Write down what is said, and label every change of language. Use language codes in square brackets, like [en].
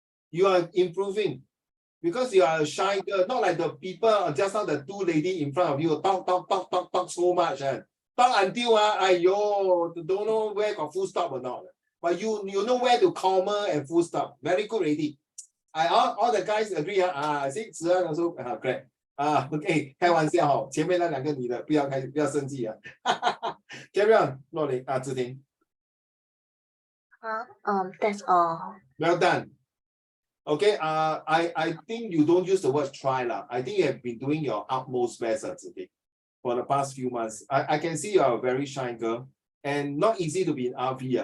[en] You are improving because you are a shy girl, not like the people just now, the two lady in front of you talk so much and talk until ayo, don't know where got full stop or not. But you know where to comma and full stop. Very good lady. All the guys agree see, 子安 also correct. OK， [zh] 开玩笑哈，前面那两个女的不要生气啊。 [en] Carry on， 洛琳志婷。 That's all. Well done. Okay, I think you don't use the word try lah. I think you have been doing your utmost best today for the past few months. I can see you are a very shy girl and not easy to be in RV.